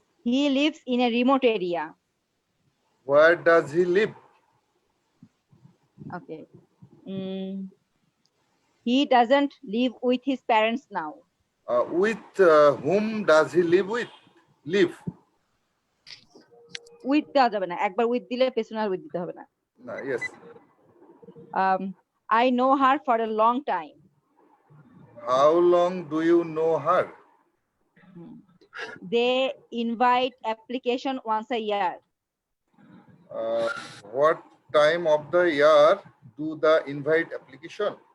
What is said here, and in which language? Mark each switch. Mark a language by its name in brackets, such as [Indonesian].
[English] He lives in a remote area. Where does he live? Okay. He doesn't live with his parents now. With whom does he live with? Live. [Bangla] With দেওয়া যাবে না, একবার with দিলে পেছনে আর with দিতে হবে না। [English] No, yes. I know her for a long time. How long do you know her? They invite application once a year. What time of the year do the invite application?